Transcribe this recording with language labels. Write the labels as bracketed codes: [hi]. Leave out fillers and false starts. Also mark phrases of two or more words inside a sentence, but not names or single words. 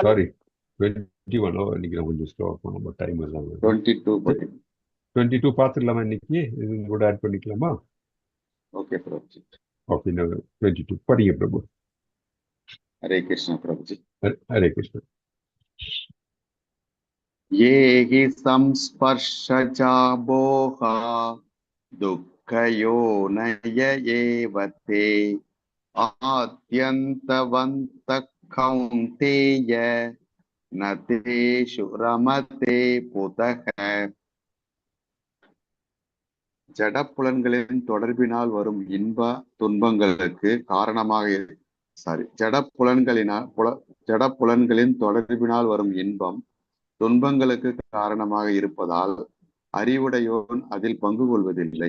[ta] சாரி 21. இன்னைக்கு நான் கொஞ்சம் ஸ்லோவா போனோம், டைம் எல்லாம் 22 22 பார்த்துடலாமா? இன்னைக்கு இது கூட ஆட் பண்ணிக்கலாமா? ஓகே பிரபுஜி. ஓகே 22 படிங்க பிரபு. ஹரே கிருஷ்ணா பிரபுஜி. ஹரே கிருஷ்ணா. [sa] ये हि संस्पर्शजा बोहा दुःखयोनय एव ते आद्यन्तवन्तः कौन्तेय न तेषु रमते पुतः. [ta] ஜடப்புலன்களின் தொடர்பினால் வரும் இன்ப துன்பங்களுக்கு ஜடப்புலன்களின் தொடர்பினால் வரும் இன்பம் துன்பங்களுக்கு காரணமாக இருப்பதால் அறிவுடையோன் அதில் பங்கு கொள்வதில்லை.